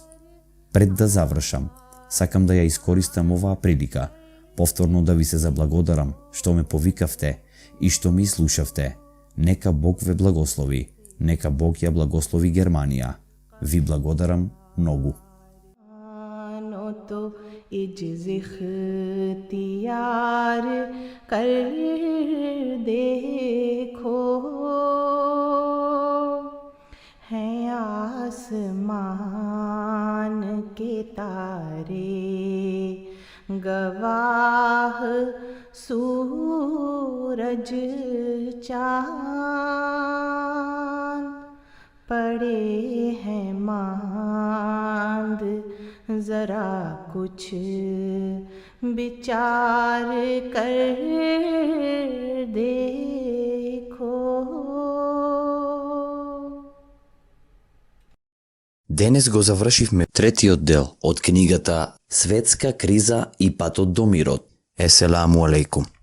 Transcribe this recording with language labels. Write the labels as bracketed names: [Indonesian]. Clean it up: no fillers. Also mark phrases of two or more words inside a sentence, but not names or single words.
[Macedonian] Пред да завршам, сакам да ја искористам оваа прилика, повторно да ви се заблагодарам што ме повикавте и што ми слушавте. Нека Бог ве благослови, нека Бог ја благослови Германија. Ви благодарам многу. [Hindi] तो इज्ज़ इख्तियार कर देखो, हैं आसमान के तारे गवाह, सूरज चाँद पड़े हैं मांद, जरा कुछ विचार कर देखो। [Macedonian] Денес го завршивме третиот дел од книгата Светска криза и патот до мирот. [Arabic] السلام عليكم.